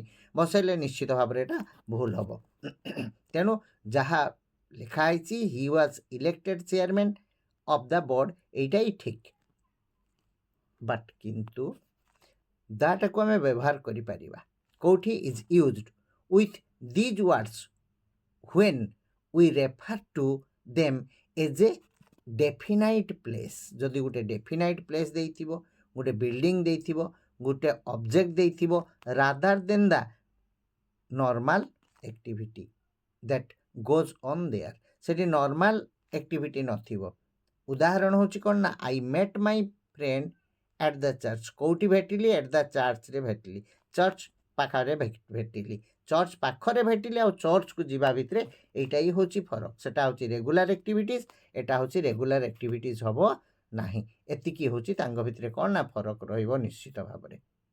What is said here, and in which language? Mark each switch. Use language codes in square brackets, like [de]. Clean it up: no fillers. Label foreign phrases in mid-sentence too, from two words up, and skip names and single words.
[or] ବସେଇଲେ ନିଶ୍ଚିତ ଭାବରେ ଏଟା ଭୁଲ ହେବ। ତେଣୁ ଯାହା ଲେଖା ହେଇଛି [en] he was elected chairman of the board, [or] ଏଇଟା ହିଁ ଠିକ୍। ବଟ୍ କିନ୍ତୁ ଦାଟାକୁ ଆମେ ବ୍ୟବହାର କରିପାରିବା କେଉଁଠି? [en] is used with these words when we refer to them as a definite place। [or] ଯଦି ଗୋଟେ [en] definite place [or] ଦେଇଥିବ, ଗୋଟେ ବିଲ୍ଡିଂ ଦେଇଥିବ, ଗୋଟେ ଅବଜେକ୍ଟ ଦେଇଥିବ, [en] rather than the normal activity that goes on there, [or] ସେଠି normal activity ନଥିବ। ଉଦାହରଣ ହେଉଛି କ'ଣ ନା [en] I met my friend at the church, [or] କେଉଁଠି ଭେଟିଲି? [en] at the church [or] ରେ ଭେଟିଲି, ଚର୍ଚ୍ଚ ପାଖରେ ଭେଟିଲି। ଚର୍ଚ୍ଚ ପାଖରେ ଭେଟିଲି ଆଉ ଚର୍ଚ୍ଚକୁ ଯିବା ଭିତରେ ଏଇଟା ହିଁ ହେଉଛି ଫରକ। ସେଟା ହେଉଛି [en] regular activities, [or] ଏଟା ହେଉଛି [en] regular activities [or] ହେବ ନାହିଁ। ଏତିକି ହେଉଛି ତାଙ୍କ ଭିତରେ କ'ଣ ନା ଫରକ ରହିବ ନିଶ୍ଚିତ ଭାବରେ।